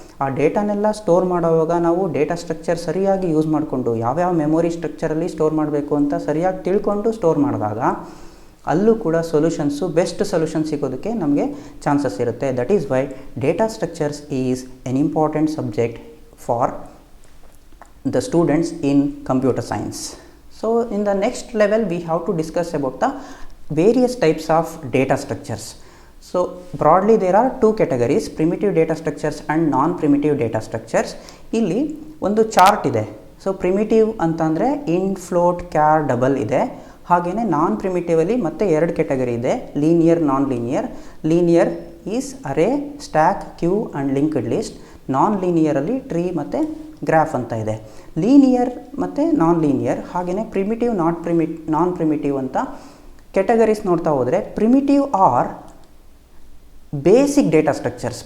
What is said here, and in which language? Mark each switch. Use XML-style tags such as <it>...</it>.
<kn>ಆ ಡೇಟಾನೆಲ್ಲ ಸ್ಟೋರ್ ಮಾಡೋವಾಗ ನಾವು ಡೇಟಾ ಸ್ಟ್ರಕ್ಚರ್ ಸರಿಯಾಗಿ ಯೂಸ್ ಮಾಡಿಕೊಂಡು ಯಾವ್ಯಾವ ಮೆಮೊರಿ ಸ್ಟ್ರಕ್ಚರಲ್ಲಿ ಸ್ಟೋರ್ ಮಾಡಬೇಕು ಅಂತ ಸರಿಯಾಗಿ ತಿಳ್ಕೊಂಡು ಸ್ಟೋರ್ ಮಾಡಿದಾಗ ಅಲ್ಲೂ ಕೂಡ ಸೊಲ್ಯೂಷನ್ಸು, ಬೆಸ್ಟ್ ಸೊಲ್ಯೂಷನ್ ಸಿಗೋದಕ್ಕೆ ನಮಗೆ ಚಾನ್ಸಸ್ ಇರುತ್ತೆ.</kn> <en>That is why data structures is an important subject for the students in computer science. So in the next level we have to discuss about the various types of data structures. So broadly there are two categories, primitive data structures and non-primitive data structures.</en> <kn>ಇಲ್ಲಿ ಒಂದು chart ಇದೆ. So primitive ಅಂತಂದರೆ int, float, char, double ಇದೆ. ಹಾಗೆಯೇ ನಾನ್ ಪ್ರಿಮಿಟಿವಲ್ಲಿ ಮತ್ತೆ ಎರಡು category ಇದೆ, linear, non linear.</kn> <en>Linear is array, stack, queue and linked list.</en> <kn>Non ಲೀನಿಯರಲ್ಲಿ tree ಮತ್ತು ಗ್ರಾಫ್ ಅಂತ ಇದೆ. ಲೀನಿಯರ್ ಮತ್ತು ನಾನ್ ಲೀನಿಯರ್, ಹಾಗೆಯೇ ಪ್ರಿಮಿಟಿವ್, ನಾನ್ ಪ್ರಿಮಿಟಿವ್ ಅಂತ ಕೆಟಗರೀಸ್ ನೋಡ್ತಾ ಹೋದರೆ,</kn> <en>Primitive or basic data structures.</en>